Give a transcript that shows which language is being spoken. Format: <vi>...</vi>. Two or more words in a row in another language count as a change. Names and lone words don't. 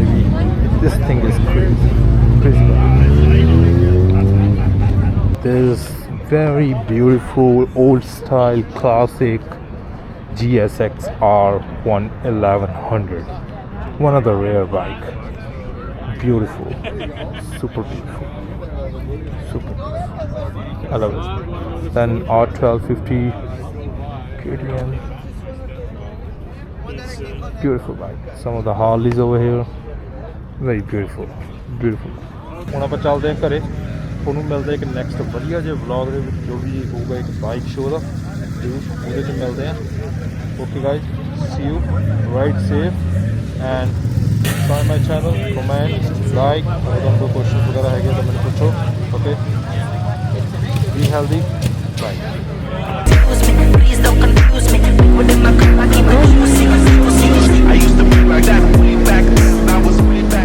<en>This thing is crazy this very beautiful old style classic GSX R1100, one of the rare bike, beautiful, super beautiful. I love it. Then R1250 KTM, beautiful bike. Some of the Harleys over here, very beautiful.</en> <pa>ਹੁਣ ਆਪਾਂ ਚੱਲਦੇ ਹਾਂ ਘਰੇ, ਤੁਹਾਨੂੰ ਮਿਲਦੇ ਇੱਕ ਨੈਕਸਟ ਵਧੀਆ ਜਿਹੇ ਵਲੌਗ ਦੇ ਵਿੱਚ ਜੋ ਵੀ ਹੋਊਗਾ ਇੱਕ</pa> <en>bike show</en> <pa>ਦਾ ਜ਼ਰੂਰ ਉਹਦੇ 'ਚ ਮਿਲਦੇ ਹਾਂ.</pa> <en>okay guys, see you, ride safe and subscribe my channel, comment, like,</en> <hi>अगर तुमको क्वेश्चन वगैरह है तो मैंने पूछो.</hi> <en>ओके, be healthy, bye. Please don't confuse me. Within my cup, I keep it juicy. I used to be like that way back then. I was</en>